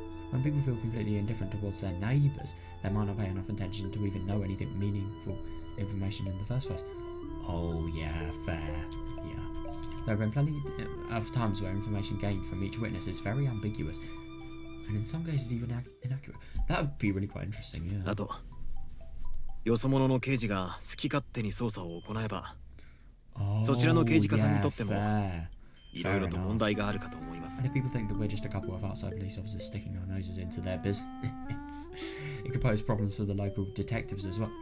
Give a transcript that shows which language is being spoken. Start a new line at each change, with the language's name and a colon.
English: When people feel completely indifferent towards their neighbours, they might not pay enough attention to even know anything meaningful information in the first place. Oh yeah, fair. Yeah. There have been plenty of times where information gained from each witness is very ambiguous, and in some cases even inaccurate. That would be really quite interesting, yeah.
Japanese: あと、よそ者の刑事が好き勝手に捜査を行えば、そちらの刑事課さんにとってもいろいろと問題があるかと思います。
English: And if people think that we're just a couple of outside police officers sticking our noses into their business, it could pose problems for the local detectives as well.